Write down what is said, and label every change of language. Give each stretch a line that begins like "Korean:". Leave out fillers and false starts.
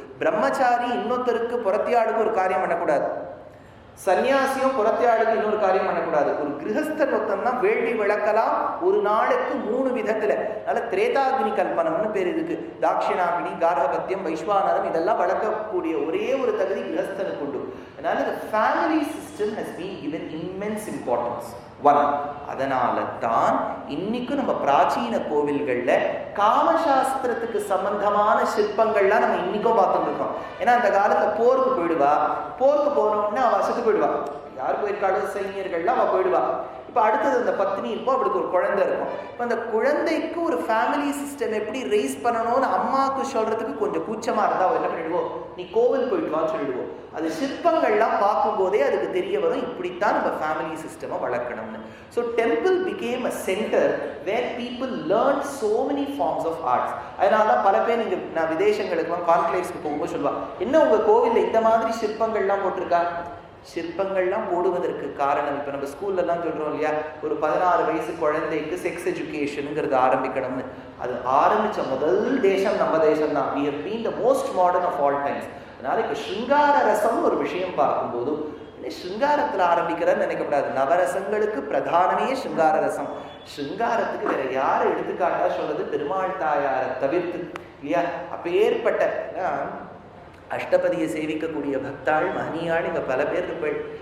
Tamil: பிரம்மச்சாரி இன்னொருத்தருக்கு புறத்தியாடுக்கு ஒரு காரியம் பண்ணக்கூடாது, சன்னியாசியும் புறத்தியாடுக்கு இன்னொரு காரியம் பண்ணக்கூடாது. ஒரு கிரகஸ்தன் ஒருத்தன் தான் வேள்வி விளக்கலாம் ஒரு நாளுக்கு 3 விதத்துல. அதனால திரேதாக்னி கல்பனம்னு பேர் இருக்கு. தாட்சிணாக்னி, கார்கபத்தியம், வைஸ்வானரம் இதெல்லாம் வளர்க்கக்கூடிய ஒரே ஒரு தகுதி கிரகஸ்தனுக்கு உண்டு.
English: அதனால the family system has been given immense importance.
Tamil: அதனால தான் இன்னைக்கும் நம்ம பிராச்சீன கோவில்கள்ல காமசாஸ்திரத்துக்கு சம்பந்தமான சிற்பங்கள்லாம் நம்ம இன்னைக்கும் பார்த்துட்டு இருக்கோம். ஏன்னா அந்த காலத்துல போருக்கு போயிடுவா, போருக்கு போன உடனே அவ செத்து போயிடுவா. யார் போயிருக்காளோ சைனியர்கள்லாம் அவ போயிடுவா. இப்போ அடுத்தது அந்த பத்னி இருக்கும், அவளுக்கு ஒரு குழந்தை இருக்கும். இப்போ அந்த குழந்தைக்கு ஒரு ஃபேமிலி சிஸ்டம் எப்படி ரைஸ் பண்ணணும்னு அம்மாவுக்கு சொல்றதுக்கு கொஞ்சம் கூச்சமா இருந்தா அவ என்ன பண்ணிடுவோம், நீ கோவில் போயிட்டு வான்னு சொல்லிடுவோம். அது சிற்பங்கள்லாம் பார்க்கும்போதே அதுக்கு தெரிய வரும், இப்படித்தான் நம்ம ஃபேமிலி சிஸ்டமை வளர்க்கணும்னு.
English: So temple became a centre where people learn so many forms of arts.
Tamil: அதனால தான் பல பேர் நீங்க நான் விதேசங்களுக்கு கான்க்ளேவ்ஸ்க்கு போகும்போது சொல்லுவா, என்ன உங்க கோவில்ல இந்த மாதிரி சிற்பங்கள்லாம் போட்டிருக்கா. சிற்பங்கள்லாம் போடுவதற்கு காரணம், இப்போ நம்ம ஸ்கூல்லலாம் சொல்கிறோம் இல்லையா, ஒரு 16 வயசு குழந்தைக்கு செக்ஸ் எஜுகேஷனுங்கிறது ஆரம்பிக்கணும்னு. அது ஆரம்பித்த முதல் தேசம் நம்ம தேசம் தான்.
English: we have been the most modern of all times.
Tamil: அதனால இப்போ ஸ்ருங்கார ரசம்னு ஒரு விஷயம் பார்க்கும்போது ஸ்ருங்காரத்தில் ஆரம்பிக்கிறன்னு நினைக்கப்படாது. நவரசங்களுக்கு பிரதானமே ஸ்ருங்கார ரசம். ஸ்ருங்காரத்துக்கு வேற யாரை எடுத்துக்காட்டா சொல்றது, பெருமாள் தாயாரை தவிர்த்து இல்லையா. அப்போ ஏற்பட்ட அஷ்டபதியை சேவிக்கக்கூடிய பக்தாள் மகனியாள் இங்க பல பேர் இருப்பாள்.